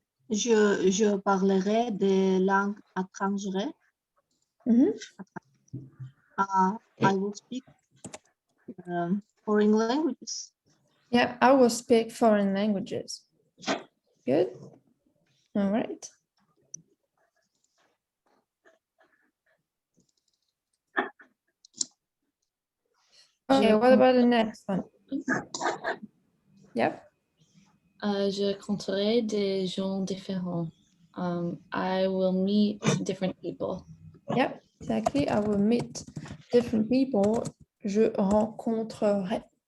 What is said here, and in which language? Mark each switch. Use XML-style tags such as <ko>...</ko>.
<fr>Je parlerai des langues étrangères. Mhm.</fr> <en>I will speak foreign languages. Yeah, I will speak foreign languages. Good. All right. Okay, what about the next one? Yep.</en> <fr>Je rencontrerai des gens différents.</fr> <en>I will meet different people. Yep, exactly. I will meet different people.</en> <fr>Je rencontrerai.</fr>